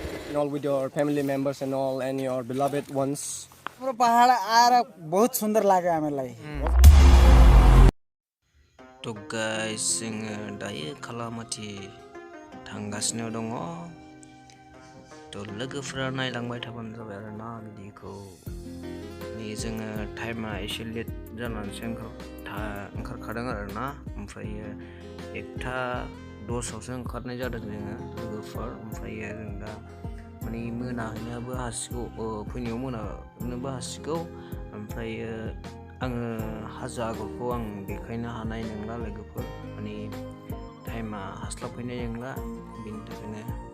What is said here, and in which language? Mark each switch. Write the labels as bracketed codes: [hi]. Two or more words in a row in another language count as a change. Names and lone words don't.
[en] and all with your family members and all and your beloved ones. [ne] हाम्रो पहाड आएर बहुत सुन्दर लाग्यो हामीलाई [en] To guys [brx] जोङो दायो kalamati थांगासिनो दङ थ' लोगोफोरा नायलांबाय थाबानो जाबाय आरोना भिडिअखौ नै जोङो टाइमा एसे लेट जानानैसो ओंखारखादों आरोना ओमफ्रायो 1:10आवसो ओंखारनाय जादों जोङो लोगोफोर ओमफ्रायो जों दा माने मोनाहैनोबो हासिगौ फैनायाव मोनानोबो हासिगौ ओमफ्रायो आङो हाजो आगरखौ आं देखायनो हानाय नंला लोगोफोर माने टाइमा हास्लाबफैनाय नंला बेनि थाखायनो